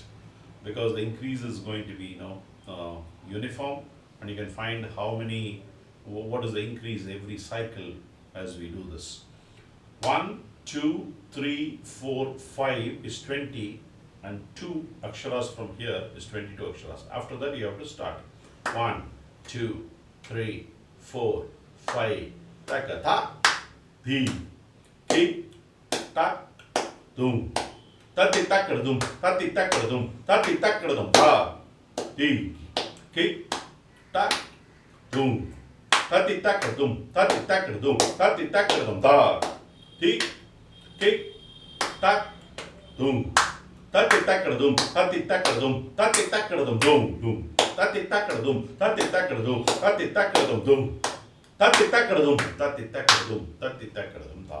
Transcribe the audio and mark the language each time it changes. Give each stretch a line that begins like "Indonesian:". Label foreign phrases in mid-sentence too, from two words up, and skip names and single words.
English: Because the increase is going to be uniform, and you can find how many, what is the increase every cycle as we do this. 1, 2, 3, 4, 5 is 20, and 2 aksharas from here is 22 aksharas. After that you have to start. 1, 2, 3, 4, 5. Taka ta, di, ki, ta, dum. Tati takradum, tati takradum, tati takradum, ta, di, ki, ta, dum. Tati takradum, tati takradum, tati takradum, ta, di, ki, ta, dum. Tati takradum, tati takradum, tati takradum, dum, dum. Tati takradum, tati takradum, tati takradum, dum. Tati takradum, tati takradum, tati takradum, ta.